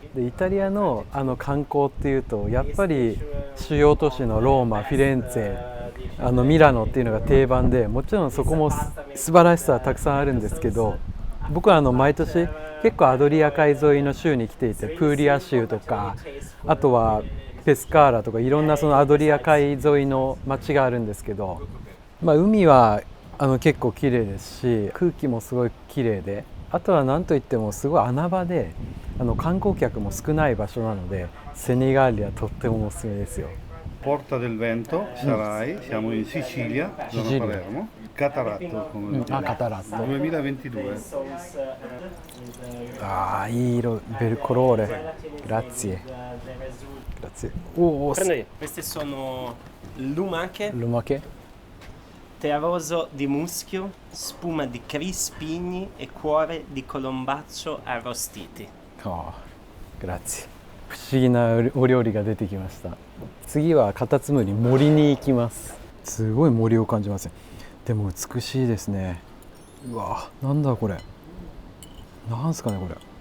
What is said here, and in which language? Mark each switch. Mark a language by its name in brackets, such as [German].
[Japanese] でイタリアの観光っていうとやっぱり主要都市のローマ、フィレンツェ、ミラノっていうのが定番で、もちろんそこも素晴らしさはたくさんあるんですけど、僕は毎年結構アドリア海沿いの州に来ていて、プーリア州とかあとはペスカーラとかいろんなそのアドリア海沿いの町があるんですけど、海は結構綺麗ですし、空気もすごい綺麗で、あとは何といってもすごい穴場で観光客も少ない場所なので、セニガーリはとってもおすすめですよ。 [Italian] Porta del Vento, Sarai, siamo in Sicilia, zona Sicilia. Palermo, Cataratto come Cataratto 2022. [Japanese] ああ、いい色、 [Italian] ベルコローレ。 Grazie. Grazie. Oh, Prendete, queste sono lumache, lumache. terroso di muschio, spuma di crispigni e cuore di colombaccio arrostiti. ああ、Grazie. [Japanese] 不思議なお料理が出てきました。次はカタツムリ、森に行きます。すごい森を感じますね。でも美しいですね。うわ、なんだこれ。なんすかねこれ。